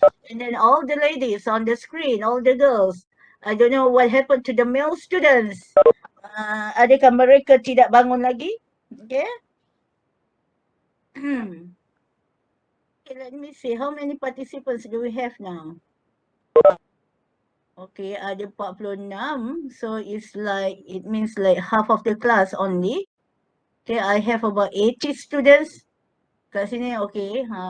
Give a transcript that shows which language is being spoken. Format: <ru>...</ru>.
<en>And then all the ladies on the screen, all the girls. I don't know what happened to the male students.</en> <ms>Adakah mereka tidak bangun lagi?</ms> <en>Okay. Okay, let me see. How many participants do we have now? Okay,</en> <ms>ada 46.</ms> <en>So it's like, it means like half of the class only. Okay, I have about 80 students.</en> <ms>Kat sini,</ms> <en>okay.</en>